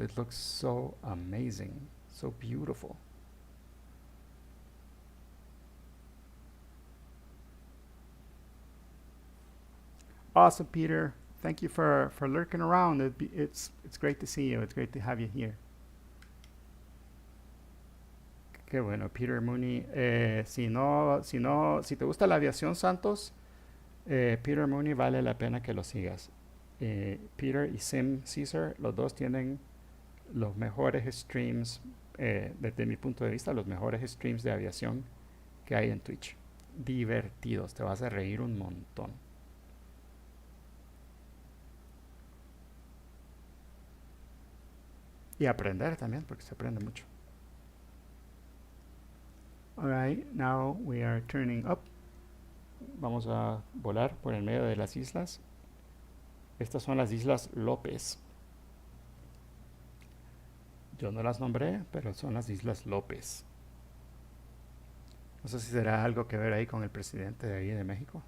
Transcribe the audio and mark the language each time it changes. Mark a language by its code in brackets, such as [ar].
[en] It looks so amazing, so beautiful. Awesome, Peter. Thank you for lurking around. It's great to see you. It's great to have you here. [es] Qué bueno, Peter Mooney. Si te gusta la aviación, Santos, Peter Mooney vale la pena que lo sigas. Peter y Sim Caesar, los dos tienen los mejores streams, desde mi punto de vista, los mejores streams de aviación que hay en Twitch. Divertidos, te vas a reír un montón. Y aprender también, porque se aprende mucho. [en] Alright, now we are turning up. [es] Vamos a volar por el medio de las islas. Estas son las Islas López. Yo no las nombré, pero son las Islas López. No sé si será algo que ver ahí con el presidente de ahí de México.